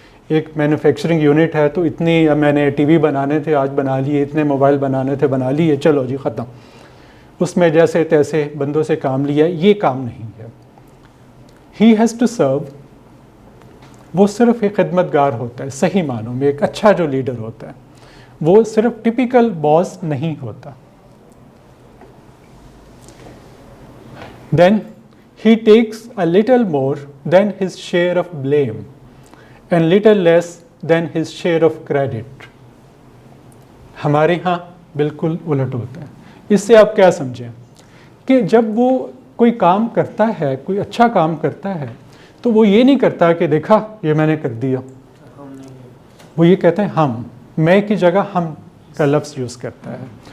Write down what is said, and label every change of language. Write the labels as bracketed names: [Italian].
[Urdu] ایک manufacturing unit ہے تو اتنی میں نے ٹی وی بنانے تھے آج بنا لیے، اتنے موبائل بنانے تھے بنا لیے، چلو جی ختم، اس میں جیسے تیسے بندوں سے کام لیا، یہ کام نہیں ہے۔ [English] he has to serve [Urdu] وہ صرف ایک خدمت گار ہوتا ہے، صحیح معنوں میں ایک اچھا جو لیڈر ہوتا ہے وہ صرف ٹپیکل باس نہیں ہوتا. [English] Then he takes a little more than his share of blame and little less than his share of credit. [Urdu] ہمارے ہاں بالکل الٹ ہوتا ہے. اس سے آپ کیا سمجھیں کہ جب وہ کوئی کام کرتا ہے، کوئی اچھا کام کرتا ہے، تو وہ یہ نہیں کرتا کہ دیکھا یہ میں نے کر دیا، وہ یہ کہتے ہیں ہم، میں کی جگہ ہم کا لفظ یوز کرتا ہے.